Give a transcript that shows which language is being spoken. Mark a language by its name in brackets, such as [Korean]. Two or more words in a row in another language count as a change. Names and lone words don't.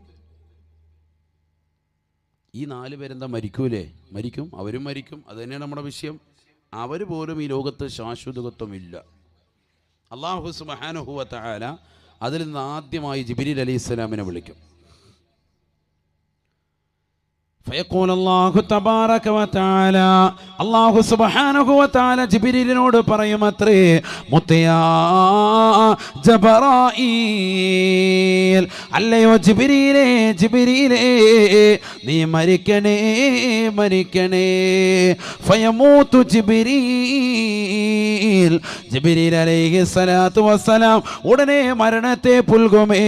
[Malayalam] ഈ 4 പേരെന്താ മരിക്കൂലേ? മരിക്കും, അവരും മരിക്കും. അത് തന്നെയാണ് നമ്മുടെ വിഷയം. അവർ പോലും ഈ ലോകത്ത് ശാശ്വതത്വമില്ല. അല്ലാഹു [Arabic] سبحانه وتعالى [Malayalam] അതിൽ നിന്ന് ആദ്യമായി ജിബ്രീൽ അലൈഹിസ്സലാമിനെ വിളിക്കും. [Arabic] فيقول الله تبارك وتعالى الله سبحانه وتعالى [Malayalam] ജിബ്രീലിനോട് പറയുമത്രേ [Arabic] مت يا جبرائيل [Malayalam] അല്ലയോ ജിബ്രീലേ നീ മരിക്കണേ [Arabic] فيموت جبريل عليه الصلاة والسلام [Malayalam] ഉടനെ മരണത്തെ പുൽകുമേ.